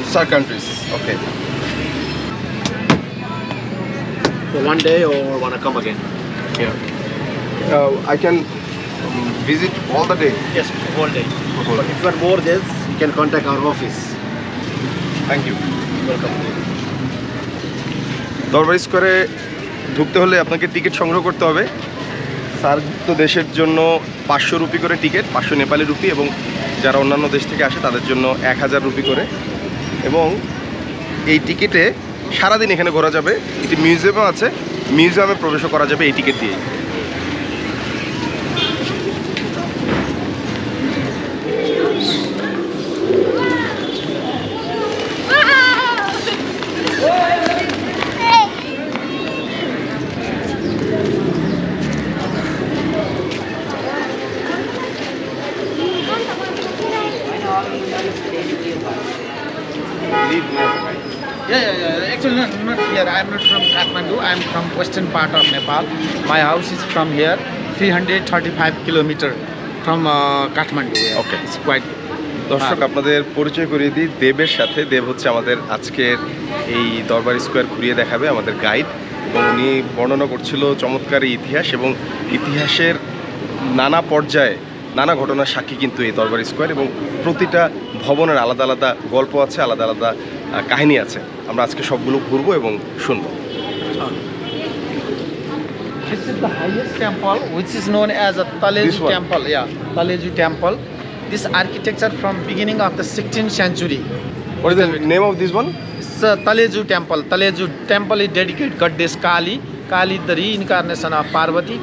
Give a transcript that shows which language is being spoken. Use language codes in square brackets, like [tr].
[en] SAARC countries. Okay. For one day or wanna come again? Here. I can visit all the day. Yes, whole day. Whole But day. if you want more days, you can contact our office. Thank you. Welcome. [bn] দরবার স্কোয়ারে ঢুকতে হলে আপনাকে ticket সংগ্রহ করতে হবে। সার্কভুক্ত দেশের জন্য 500 রুপি করে টিকিট, 500 নেপালি রুপি, এবং যারা অন্যান্য দেশ থেকে আসে তাদের জন্য 1000 রুপি করে। এবং এই টিকিটে সারাদিন এখানে ঘোরা যাবে। একটি মিউজিয়ামও আছে, মিউজিয়ামে প্রবেশও করা যাবে এই টিকিট দিয়ে। [en] Yeah. Actually, not here. I am not from Kathmandu. I am from western part of Nepal. My house is from here, 335 kilometer from Kathmandu. Yeah. Okay. It's quite. [bn] দর্শক, আপনাদের পরিচয় করিয়ে দিই দেবের সাথে। দেব হচ্ছে আমাদের আজকের এই দরবার স্কোয়ার ঘুরিয়ে দেখাবে, আমাদের গাইড। এবং উনি বর্ণনা করছিল চমৎকার ইতিহাস এবং ইতিহাসের নানা পর্যায়ে নানা ঘটনার সাক্ষী কিন্তু এই দরবার স্কোয়ার, এবং প্রতিটা ভবনের আলাদা আলাদা গল্প আছে, আলাদা আলাদা কাহিনী আছে। আমরা আজকে সবগুলো ঘুরবো এবং শুনবো। [en] This is the highest temple, which is known as a This Taleju one? temple. Yeah, Taleju temple. This architecture from beginning of the 16th century. What is the name of this one? It's a Taleju temple. Taleju temple is dedicated goddess Kali. Kali, the reincarnation of Parvati.